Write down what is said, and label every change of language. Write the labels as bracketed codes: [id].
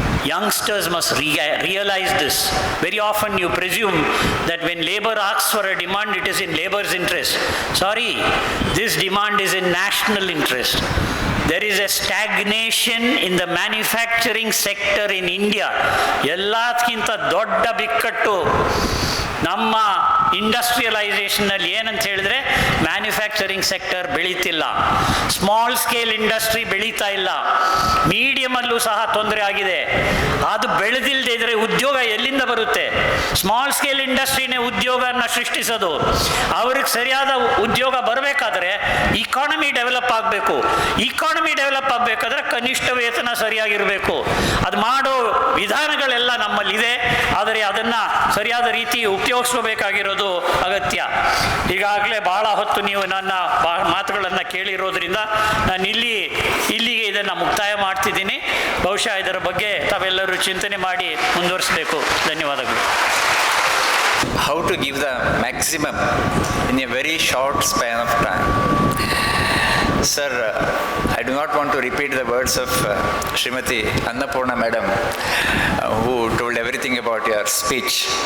[en] Youngsters must realize this. Very often you presume that when labor asks for a demand, it is in labor's interest. Sorry, this demand is in national interest. There is a stagnation in the manufacturing sector in India. [kn] ಎಲ್ಲದಕ್ಕಿಂತ ದೊಡ್ಡ ಬಿಕ್ಕಟ್ಟು ನಮ್ಮ ಇಂಡಸ್ಟ್ರಿಯಲೈಸೇಷನಲ್ಲಿ ಏನಂತ ಹೇಳಿದ್ರೆ, manufacturing sector ಬೆಳೀತಿಲ್ಲ, small scale industry ಬೆಳೀತಾ ಇಲ್ಲ, ಮೀಡಿಯಮಲ್ಲೂ ಸಹ ತೊಂದರೆ ಆಗಿದೆ. ಅದು ಬೆಳೆದಿಲ್ಲದೆ ಇದ್ರೆ ಉದ್ಯೋಗ ಎಲ್ಲಿಂದ ಬರುತ್ತೆ? Small scale ಇಂಡಸ್ಟ್ರಿನೇ ಉದ್ಯೋಗನ ಸೃಷ್ಟಿಸೋದು. ಅವ್ರಿಗೆ ಸರಿಯಾದ ಉದ್ಯೋಗ ಬರಬೇಕಾದ್ರೆ ಇಕಾನಮಿ ಡೆವಲಪ್ ಆಗಬೇಕು. ಇಕಾನಮಿ ಡೆವಲಪ್ ಆಗಬೇಕಾದ್ರೆ ಕನಿಷ್ಠ ವೇತನ ಸರಿಯಾಗಿರಬೇಕು. ಅದು ಮಾಡೋ ವಿಧಾನಗಳೆಲ್ಲ ನಮ್ಮಲ್ಲಿದೆ, ಆದರೆ ಅದನ್ನು ಸರಿಯಾದ ರೀತಿ ಉಪಯೋಗಿಸ್ಕೋಬೇಕಾಗಿರೋದು ಅಗತ್ಯ. ಈಗಾಗಲೇ ಬಹಳ ಹೊತ್ತು ನೀವು ನನ್ನ ಮಾತುಗಳನ್ನು ಕೇಳಿರೋದ್ರಿಂದ ನಾನು ಇಲ್ಲಿಗೆ ಇದನ್ನು ಮುಕ್ತಾಯ ಮಾಡ್ತಿದ್ದೀನಿ. ಬಹುಶಃ ಇದರ ಬಗ್ಗೆ ತಾವೆಲ್ಲರೂ ಚಿಂತನೆ ಮಾಡಿ ಮುಂದುವರಿಸಬೇಕು. ಧನ್ಯವಾದಗಳು. [en] How to give the maximum in a very short span of time. Sir, I do not want to repeat the words of Srimati Annapurna Madam, who told everything about your speech.